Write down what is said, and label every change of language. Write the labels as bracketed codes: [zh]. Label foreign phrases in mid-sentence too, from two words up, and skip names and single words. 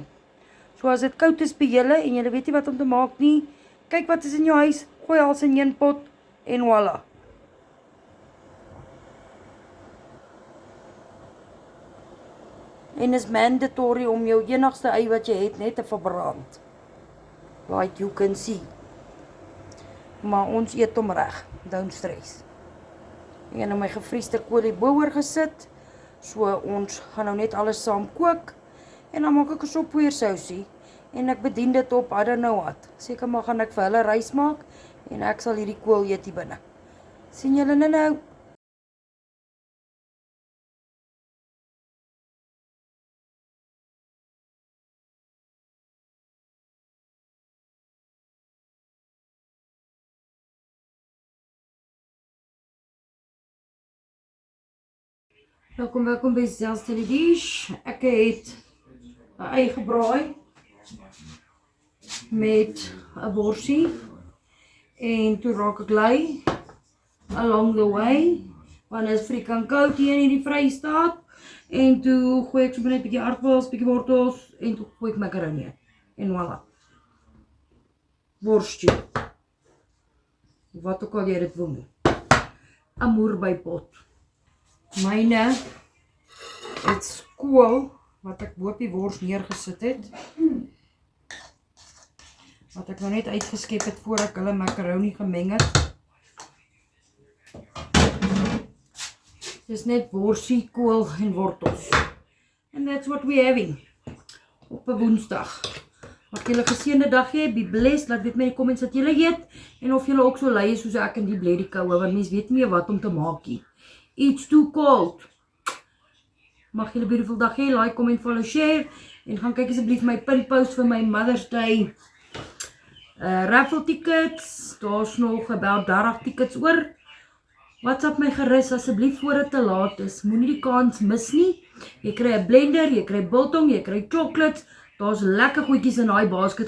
[af] So as dit koud is by julle, en julle weet nie wat om te maak nie, kyk wat is in jou huis, gooi alles in een pot, en voilà. En is mandatory om jou enigste ei wat jy het net te verbrand. [en] Like you can see. [af] Maar ons eet hom reg, [en] don't stress. [af] Ek het nou my gevriesde kolie bo-oor gesit, so ons gaan nou net alles saam kook, en dan maak ek 'n soppoeier-sousie, en ek bedien dit op, [en] I don't know what. [af] Seker maar gaan ek vir hulle rys maak, en ek sal hierdie kool eet hier binne. Sien julle nou? Welkom by Zelstelle Dish. Ek het 'n ei gebraai met 'n worsie en toe raak ek lui [en] along the way, [af] want is frikant koud hier in die Vrystaat, en toe gooi ek sommer net 'n bietjie aardappels, bietjie wortels en toe gooi ek makaroni en voilà. Worstjie. Wat ook al jy dit wil noem. 'n moerbei-pot. Myne het skool wat ek bo op die wors neergesit het, wat ek nou net uitgeskep het voor ek hulle makaroni gemeng het. Dis net worsie, kool en wortels. [en] And that's what we're having [af] op 'n Woensdag. Mag julle 'n geseënde dag hê, [en] be blessed, [af] laat weet my in die comments wat julle eet, en of julle ook so lui is soos ek in die blerrie koue, want mens weet nie meer wat om te maak nie. [en] It's too cold. [af] Mag julle 'n beautiful dag hê, [en] like, comment, follow, share, [af] en gaan kyk asseblief my pinpost vir my [en] Mother's Day raffle tickets. [af] Daar's nog about 30 tickets oor. WhatsApp my gerus asseblief voor dit te laat is. Moenie die kans mis nie. Jy kry 'n blender, jy kry biltong, jy kry chocolates. Daar's lekker goedjies in daai basket.